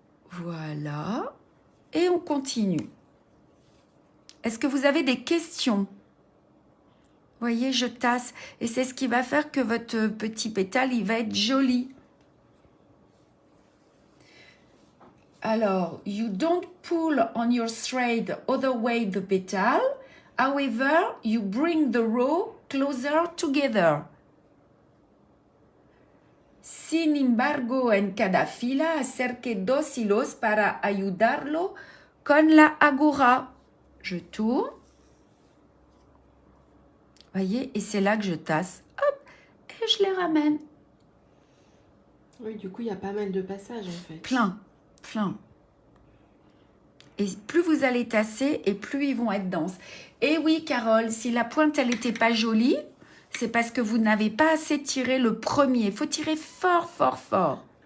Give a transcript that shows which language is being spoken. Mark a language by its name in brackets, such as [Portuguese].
[French] Voilà. Et on continue. Est-ce que vous avez des questions? Vous voyez, je tasse. Et c'est ce qui va faire que votre petit pétale, il va être joli. [English] Alors, you don't pull on your thread other way the petal. However, you bring the row closer together. [Spanish] Sin embargo, en cada fila, acerque dos hilos para ayudarlo con la aguja. [French] Je tourne. Voyez, et c'est là que je tasse. Hop, et je les ramène. Oui, du coup, il y a pas mal de passages en fait. Plein. Et plus vous allez tasser, et plus ils vont être denses. Et oui, Carole, si la pointe, elle n'était pas jolie, c'est parce que vous n'avez pas assez tiré le premier. Il faut tirer fort, fort, fort.